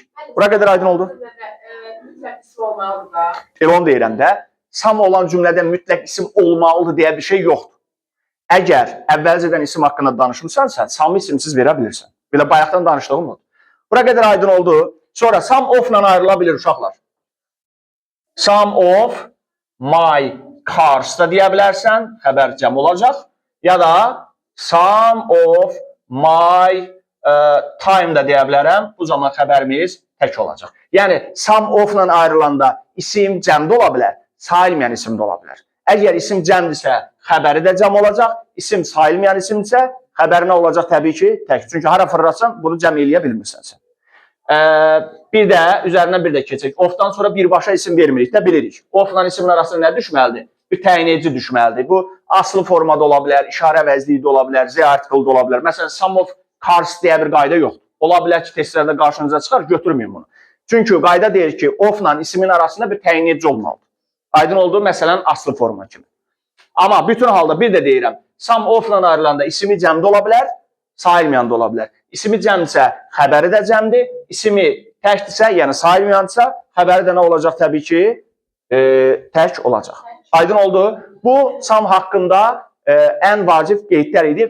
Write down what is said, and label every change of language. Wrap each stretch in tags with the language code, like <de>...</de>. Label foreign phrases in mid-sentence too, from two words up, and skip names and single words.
<az>Bura qədər aydın oldu? Mütləq isim olmalıdır da. Elə onu deyirəm də, sam olan cümlədə mütləq isim olmalıdır deyə bir şey yoxdur. Əgər əvvəlcədən isim haqqında danışmışsansa, samı isimsiz verə bilirsən. Belə bayaqdan danışdığım odur. Bura qədər aydın oldu. Sonra</az> <en>some of-la</en> <az>ayrıla bilir uşaqlar.</az> <en>Some of my cars</en> <az>da deyə bilərsən, xəbər cəm olacaq. Ya da</az> <en>some of my time</en> <az>da deyə bilərəm. Bu zaman xəbərimiz tək olacaq. Yəni,</az> <en>some of-la</en> <az>ayrılanda isim cəmdə ola bilər, sayılmayan isim də ola bilər. Əgər isim cəmdirsə, xəbəri də cəm olacaq. İsim sayılmayan isimdirsə, xəbəri nə olacaq təbii ki, tək. Çünki hara fırlatsan, bunu cəm eləyə bilmirsən sən. Bir də, üzərindən bir də keçək. Of-dan sonra birbaşa isim vermirik də bilirik. Of-la isimin arasında nə düşməlidir? Bir təyin edici düşməlidir. Bu, aslı formada ola bilər, işarə əvəzliyi də ola bilər,</az> <en>Z article</en> <az>da ola bilər. Məsələn,</az> <en>some of cars</en> <az>deyə bir qayda yoxdur. Ola bilər ki, testlərdə qarşınıza çıxar, götürməyin bunu. Çünki qayda deyir ki, of-la isimin arasında bir təyin edici olmalıdır. Aydın oldu, məsələn, aslı forma kimi. Amma bütün halda bir də deyirəm,</az> <en>some of-la</en> <az>ayrılanda ismi cəmdə ola bilər, sayılmayan da ola bilər. İsmi cəmdirsə, xəbəri də cəmdir. İsmi təkdirsə, yəni sayılmayansa, xəbəri də nə olacaq təbii ki, tək olacaq. Aydın oldu. Bu, some haqqında ən vacib qeydlər idi.</az>